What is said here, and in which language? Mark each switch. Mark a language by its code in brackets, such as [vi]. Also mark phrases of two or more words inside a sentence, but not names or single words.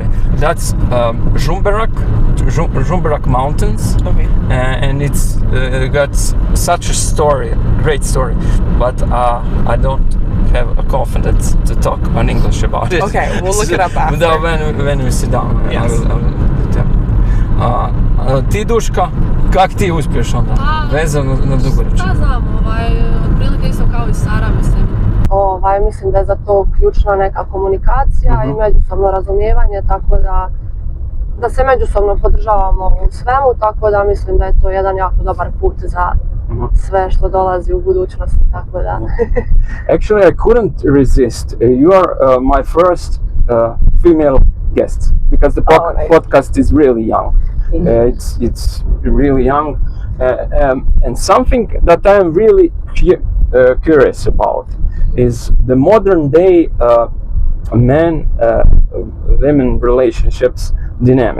[en] That's Žumberak Mountains. Okay. And it's got such a story, great story. But I don't have a confidence to talk on English about it. Okay, we'll look it up after. When we sit down. Yes. [hr] Ti, Duška, kak ti uspješ onda? Vezano na dugoročno. Šta znam, otprilike isto kao i Sara, mislim. Mislim da je za to ključna neka komunikacija i međusobno razumijevanje, tako da se međusobno podržavamo u svemu, tako da mislim da je to jedan jako dobar put za sve što dolazi u budućnosti, tako da. [en] Actually, I couldn't resist. You are my first female guest because the podcast is really young. It's really young, and something that I am really curious about is the modern day man-women relationships dynamic.